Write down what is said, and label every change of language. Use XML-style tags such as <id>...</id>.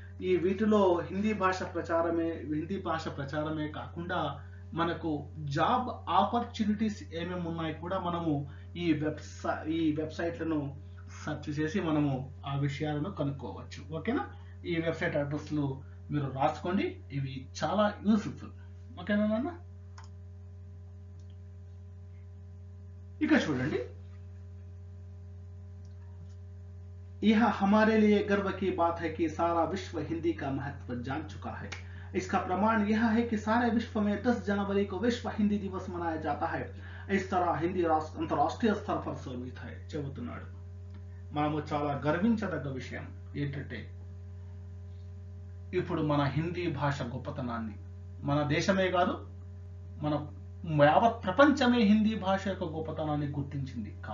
<te>ఈ వీటిలో హిందీ భాష ప్రచారమే కాకుండా మనకు జాబ్ ఆపర్చునిటీస్ ఏమేమి ఉన్నాయి కూడా మనము ఈ వెబ్సైట్లను సెర్చ్ చేసి మనము ఆ విషయాలను కనుక్కోవచ్చు. ఓకేనా. ఈ వెబ్సైట్ అడ్రస్లు మీరు రాసుకోండి, ఇవి చాలా యూస్ఫుల్. ఓకేనా నాన్న. ఇక చూడండి,</te> <hi>यह हमारे लिए गर्व की बात है कि सारा विश्व हिंदी का महत्व जान चुका है. इसका प्रमाण यह है कि सारे विश्व में 10 जनवरी को विश्व हिंदी दिवस मनाया जाता है. इस तरह हिंदी अंतरराष्ट्रीय स्तर पर शोभित है</hi> <te>చెబుతున్నాడు. మనము చాలా గర్వించదగ్గ విషయం ఏంటంటే ఇప్పుడు మన హిందీ భాష గొప్పతనాన్ని మన దేశమే కాదు, మన యావత్ ప్రపంచమే హిందీ భాష యొక్క గొప్పతనాన్ని గుర్తించింది.</te>